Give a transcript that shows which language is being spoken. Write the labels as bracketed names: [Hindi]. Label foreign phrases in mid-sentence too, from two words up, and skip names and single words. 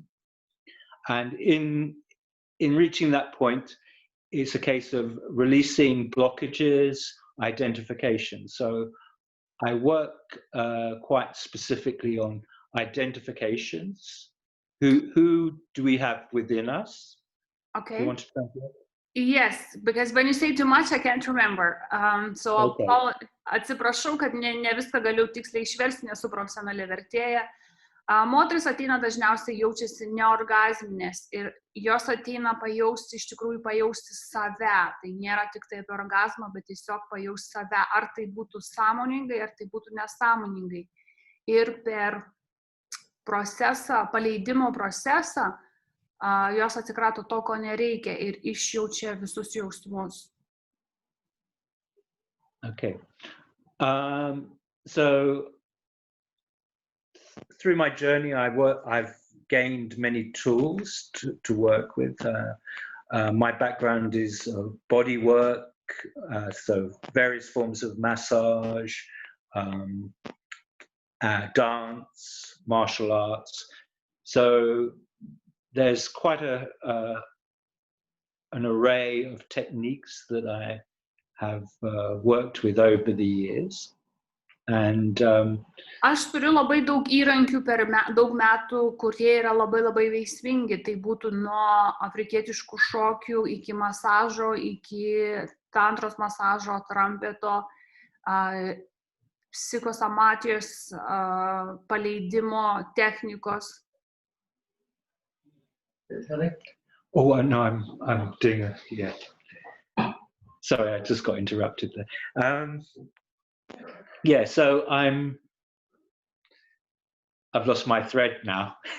[English] And in reaching that point, it's a case of releasing blockages, identification. So I work quite specifically on identifications. Who do we have within us? Okay. You want to translate? Yes, because when you say too much, I can't remember. So okay. [Lithuanian] Atsiprašau, kad ne viską galiu tiksliai išversti, nesu profesionali vertėja. Moteris ateina dažniausiai jaučiasi neorgazminės ir jos ateina pajausti, iš tikrųjų pajausti save. Tai nėra tik tai apie orgazmą, bet tiesiog pajausti save, ar tai būtų sąmoningai, ar tai būtų nesąmoningai. Ir per procesą, paleidimo procesą, jos atsikrato to, ko nereikia ir išjaučia visus jausmus. [English] Okay. So through my journey, I've gained many tools to work with. My background is body work, so various forms of massage, dance, martial arts. So there's quite an array of techniques that I have worked with over the years. And [Lithuanian] aš turiu labai daug įrankių per daug metų, kurie yra labai veiksmingi. Tai būtų nuo afrikietiškų šokių iki masažo, iki tantros masažo, trampeto, psichosomatijos, paleidimo technikos. [English] Oh no, I'm doing it. Yeah. Sorry, I just got interrupted there. Yeah, so I've lost my thread now.